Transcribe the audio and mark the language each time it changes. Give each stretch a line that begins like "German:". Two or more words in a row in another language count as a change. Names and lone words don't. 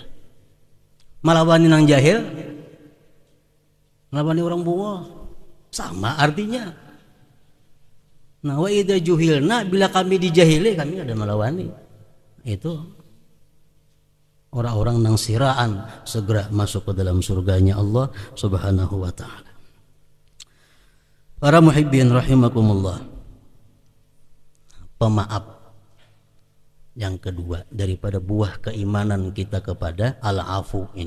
Banjar: Melawani nang jahil, melawani orang bungo, sama artinya. Nah,
Arabic: wa idza juhilna,
Banjar: bila kami dijahili, kami ada melawani.
Indonesian: Itu orang-orang nang siraan segera masuk ke dalam surganya Allah
Arabic: Subhanahu wa taala.
Indonesian: Para
Arabic: muhibbin rahimakumullah.
Indonesian: Pemaaf yang kedua daripada buah keimanan kita kepada al-afu ini.